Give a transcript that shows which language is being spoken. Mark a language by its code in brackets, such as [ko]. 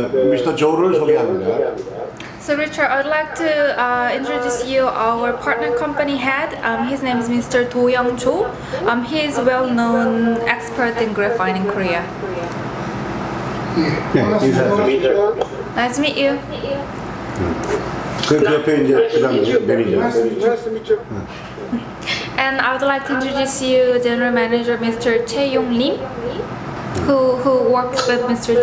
[ko] 미스터 조를 소개합니다. [en] So Richard, I'd like to introduce you our partner company head. His name is Mr. Do Young Cho. He is well-known expert in graphite in Korea. [ko] 네, 인사드립니다. [en] Nice to meet you. [ko] 그 옆에 이제 부장 매니저. [en] And I would like to introduce you General Manager Mr. Chae Yong Lim, who works with Mr.